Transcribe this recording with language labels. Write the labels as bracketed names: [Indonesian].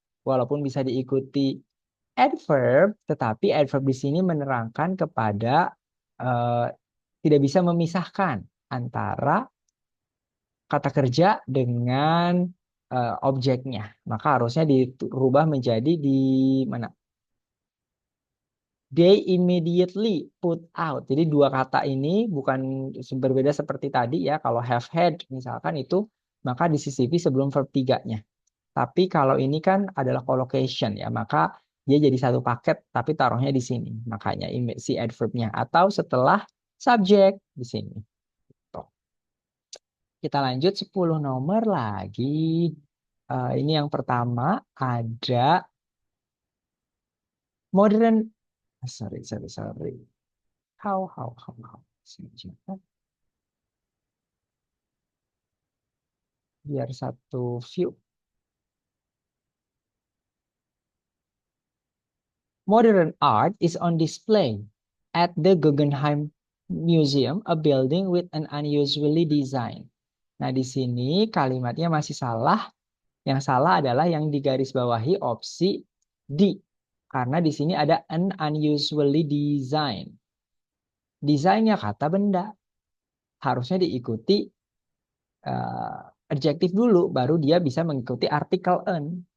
[Indonesian] Walaupun bisa diikuti adverb, tetapi adverb di sini menerangkan kepada tidak bisa memisahkan antara kata kerja dengan objeknya. Maka harusnya dirubah menjadi di mana? [English] They immediately put out. [Indonesian] Jadi dua kata ini bukan berbeda seperti tadi ya. Kalau have had misalkan itu maka disisipi sebelum verb 3-nya. Tapi kalau ini kan adalah collocation ya, maka Dia jadi satu paket, tapi taruhnya di sini. Makanya si adverbnya. Atau setelah subjek di sini. Tuh. Kita lanjut 10 nomor lagi. Ini yang pertama ada modern. [English] Sorry. How. [Indonesian] Sebentar. Biar satu view. [English] Modern art is on display at the Guggenheim Museum, a building with an unusually design. [Indonesian] Nah, di sini kalimatnya masih salah. Yang salah adalah yang digarisbawahi opsi D. Karena di sini ada an unusually design. Desainnya kata benda. Harusnya diikuti adjektif dulu, baru dia bisa mengikuti artikel an.